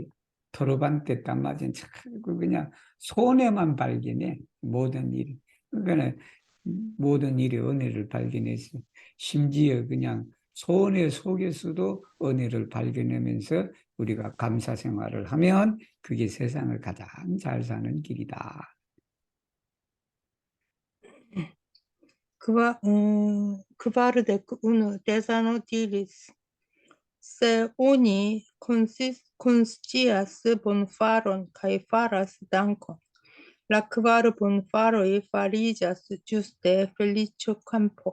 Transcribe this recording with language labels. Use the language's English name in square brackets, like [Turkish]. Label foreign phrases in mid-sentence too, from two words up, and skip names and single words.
[Esperanto] trovante damaĝon [Korean] 자꾸 그냥 손해만 발견해 모든 일. 그러니까 모든 일에 은혜를 발견해서 심지어 그냥 손해 속에서도 은혜를 발견하면서 우리가 감사 생활을 하면 그게 세상을 가장 잘 사는 길이다. [Esperanto] Kvardek unu desano diris se oni konscias bonfaron kaj faras dankon, la kvar bonfaroj fariĝas ĝuste feliĉkampo.